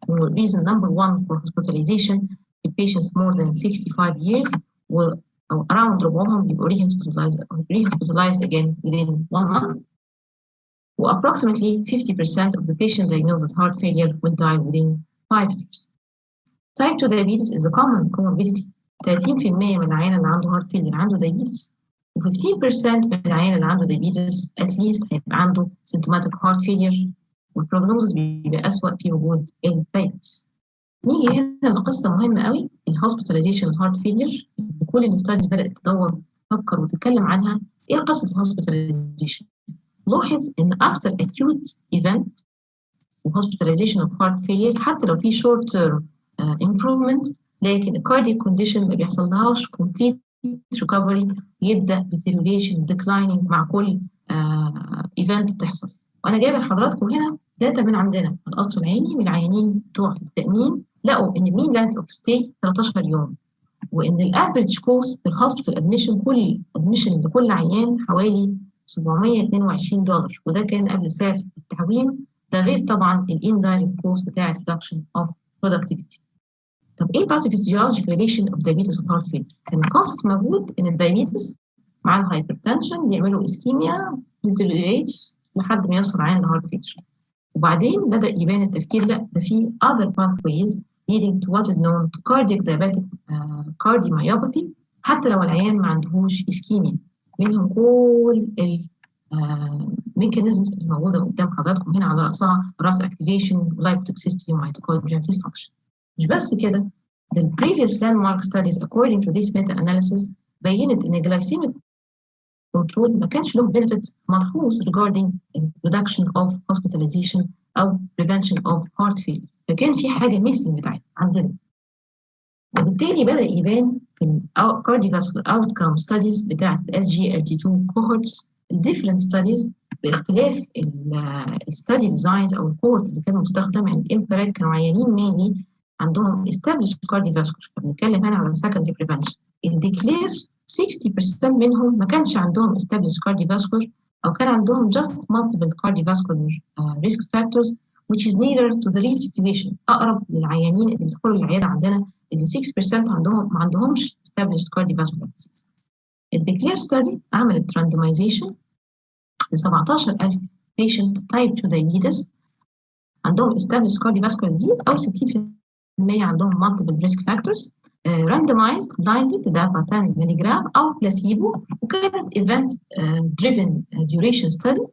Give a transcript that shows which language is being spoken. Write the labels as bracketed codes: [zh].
[en] The reason number one for hospitalization in patients more than 65 years will around [ar] ربعهم بيبقوا [en] rehospitalized again within 1 month. Approximately 50% of the patients diagnosed with heart failure will die within 5 years. Type 2 diabetes is a common comorbidity. [ar] 30% من العيان اللي عنده heart failure عنده diabetes و15% من العيان اللي عنده diabetes at least هيبقى عنده [en] symptomatic heart failure [ar] والprognosis بيبقى أسوأ في وجود الdiabetes. نيجي هنا لقصة مهمة قوي الhospitalization heart failure. كل الستاديز بدأت تدور تفكر وتتكلم عنها إيه قصة الhospitalization. لاحظ إن [en] after acute event hospitalization of heart failure [ar] حتى لو في [en] short term improvement لكن cardiac condition ما بيحصلهاش complete recovery يبدأ deterioration declining مع كل event تحصل. [ar] وأنا جايبة لحضراتكم هنا داتا من عندنا القصر العيني من العيانين بتوع التأمين لقوا إن [en] mean length of stay [ar] 13 يوم وإن الافريج كوست في الهوسبيتال ادميشن كل ادميشن لكل عيان حوالي $722 وده كان قبل سعر التعويم. ده غير طبعا الاندايركت كوست بتاعت [en] reduction of productivity. [ar] طب ايه [en] pathophysiologic relation of diabetes with heart failure؟ [ar] كان الكونسبت موجود ان الدايابيتس مع الهايبرتنشن بيعملوا اسكيميا deteriorates لحد ما يوصل عين لهارت فيلير. وبعدين بدأ يبان التفكير لا ده في [en] other pathways leading to what is known to cardiac diabetic cardiomyopathy [ar] حتى لو العيان ما عندهوش اسكيميا. منهم كل الميكانيزمز اللي موجوده قدام حضراتكم هنا على راسها راس اكتيفيشن لايبوتوكسيستي وميتوكوندريال ديسفانكشن. [en] مش بس كده the previous landmark studies according to this meta-analysis بينت ان glycemic control [ar] ما كانش له [en] benefit ملحوظ regarding reduction of hospitalization او prevention of heart failure. [ar] فكان في حاجه ميسنج بتاعتنا عندنا وبالتالي بدأ يبان في ال [en] cardiovascular outcome studies [ar] بتاعت ال SGLT2 [en] cohorts different studies [ar] باختلاف الستادي ديزاينز او الكورت اللي كانوا مستخدمه عند الامبيريك، كانوا عيانين مينلي عندهم established cardiovascular. بنتكلم هنا على [en] secondary prevention. [ar] الديكلير 60% منهم ما كانش عندهم established cardiovascular، او كان عندهم [en] just multiple cardiovascular risk factors which is nearer to the real situation، [ar] اقرب للعيانين اللي بيدخلوا العياده عندنا اللي 6% عندهم ما عندهمش established cardiovascular disease. الديكلير study عملت randomization ل 17,000 patient type 2 diabetes عندهم [en] established cardiovascular disease [ar] أو 60% عندهم [en] multiple risk factors، randomized blinded [ar] لدافع 10 ملغ أو placebo، وكانت [en] event driven duration study.